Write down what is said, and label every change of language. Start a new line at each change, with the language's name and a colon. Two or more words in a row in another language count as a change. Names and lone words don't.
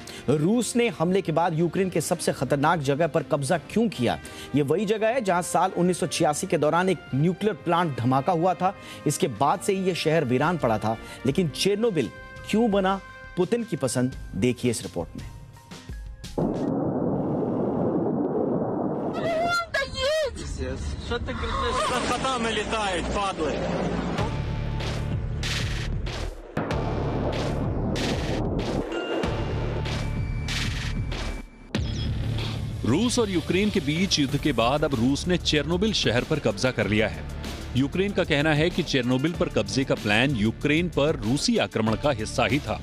Hindi: रूस ने हमले के बाद यूक्रेन के सबसे खतरनाक जगह पर कब्जा क्यों किया? ये वही जगह है जहां साल 1986 के दौरान एक
English: nuclear plant
Hindi: धमाका हुआ था। इसके बाद से ही यह शहर वीरान पड़ा था। लेकिन चेर्नोबिल क्यों बना पुतिन की पसंद? देखिए इस रिपोर्ट में।
Russian: Что ты кричишь? Котами летают, падлы.
Hindi: रूस और यूक्रेन के बीच युद्ध के बाद अब रूस ने चेर्नोबिल शहर पर कब्जा कर लिया है। यूक्रेन का कहना है कि चेर्नोबिल पर कब्जे का प्लान यूक्रेन पर रूसी आक्रमण का हिस्सा ही था।